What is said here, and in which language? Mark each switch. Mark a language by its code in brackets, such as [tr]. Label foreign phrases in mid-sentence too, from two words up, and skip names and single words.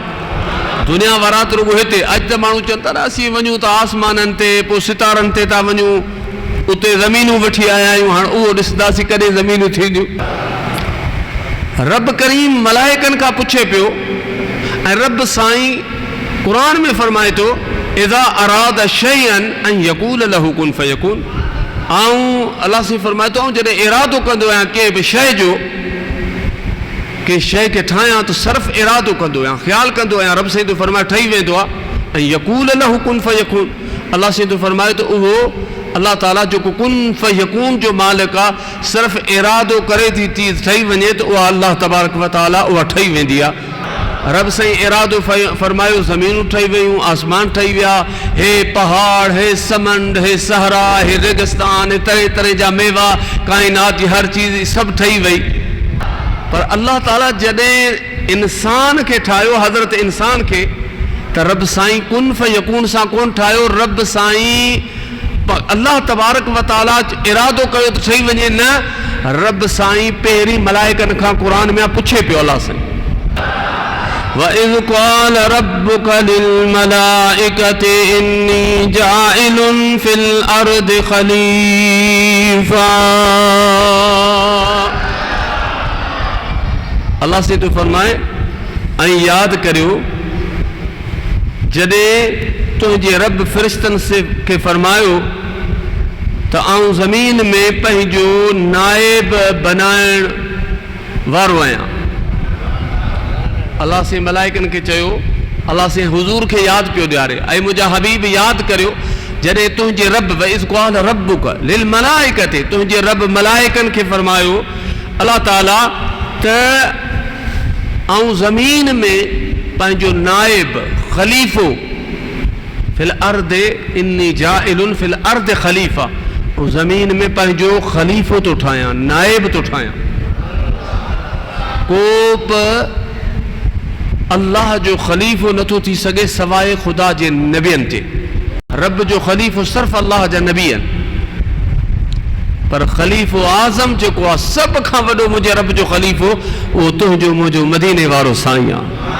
[sd] दुनिया वारा त रुगो हिते, अॼु त माण्हू चवनि था असीं वञूं त आसमाननि ते, पोइ सितारनि ते था वञूं, उते ज़मीनूं वठी आया आहियूं, हाणे उहो ॾिसंदासीं कॾहिं ज़मीनूं थींदियूं। रब करीम मलाइकन का पूछे पियो, ऐं रब साईं कुरान में फरमाए थो [ar] إذا أراد شيئا أن يقول له كن فيكون. [sd] अल्लाह से फरमाए थो जॾहिं इरादो कंदो आहियां कंहिं बि शइ जो, कंहिं शइ खे ठाहियां त सिर्फ़ु इरादो कंदो आहियां, ख़्यालु कंदो आहियां, रब साईं तो फरमाए ठही वेंदो आहे। ऐं [ar] يقول له كن فيكون, [sd] अल्लाह साईं तो फरमाए तो उहो अल्लाह ताला जो [ar] كن فيكون [sd] जो मालिक आहे, सिर्फ़ु इरादो करे थी चीज़ ठही वञे त उहा अल्लाह तबारक व तआला उहा ठही वेंदी आहे। रब साईं इरादो फरमायो, ज़मीनूं ठही वियूं, आसमान ठही विया, हे पहाड़, हे समंड, हे सहरा, हे रेगिस्तान, हे तरह तरह जा मेवा, काइनात जी हर चीज़ सभु ठही वई। पर अल्लाह ताला जॾहिं इंसान खे ठाहियो, हज़रत इंसान खे, त रब साईं [ar] كن فيكون [sd] सां कोन ठाहियो, रब साईं अल्लाह तबारक व तआला इरादो कयो त ठही वञे, न, रब साईं पहिरीं मलाइकन खां कुरान में पुछे पियो अल्लाह साईं [ar] وإذ قال ربك للملائكة إني جاعل في الأرض خليفة. [sd] अल्लाह से तो फरमाए ऐं यादि करियो जॾहिं तुंहिंजे रब फ़रिश्तनि से के फरमायो त आऊं ज़मीन में पंहिंजो नाइब बनाइण वारो आहियां। अल्लाह से मलाइकन के चयो, अल्लाह से हुज़ूर के यादि पियो ॾियारे, ऐं मुंहिंजा हबीब यादि करियो जॾहिं तुंहिंजे रब [ar] وإذ قال ربك للملائكة, [sd] तुंहिंजे रब मलाइकन खे फरमायो अल्लाह ताला त आऊं ज़मीन में पंहिंजो नाइब ख़लीफ़ो [ar] في الأرض إني جاعل في الأرض خليفة, [sd] ज़मीन में पंहिंजो ख़लीफ़ो तो ठाहियां, नाइब तो ठाहियां। को बि अल्लाह जो ख़लीफ़ो नथो थी सघे सवाइ ख़ुदा जे नबियनि ते। रब जो ख़लीफ़ो सिर्फ़ु अल्लाह जा नबी आहिनि, पर ख़लीफ़ो आज़म जेको आहे सभ खां वॾो मुंहिंजे रब जो ख़लीफ़ो, उहो तुंहिंजो मुंहिंजो मदीने वारो साईं आहे।